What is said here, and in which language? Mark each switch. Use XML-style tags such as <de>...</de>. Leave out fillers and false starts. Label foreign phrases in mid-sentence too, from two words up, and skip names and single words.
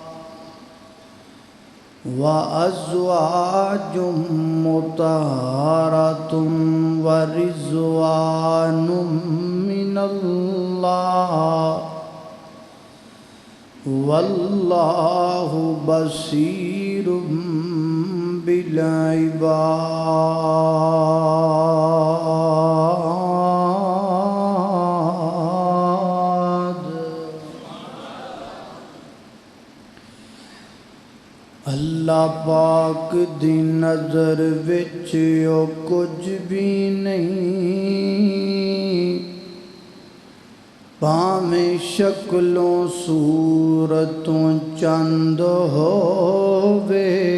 <ar>وأزواج مطهرة ورضوان من الله والله بصير بالعباد.</ar> <pa>اللہ پاک دی نظر وچ او کچھ بھی نہیں، پاویں شکلوں صورتوں چند ہووے،</pa>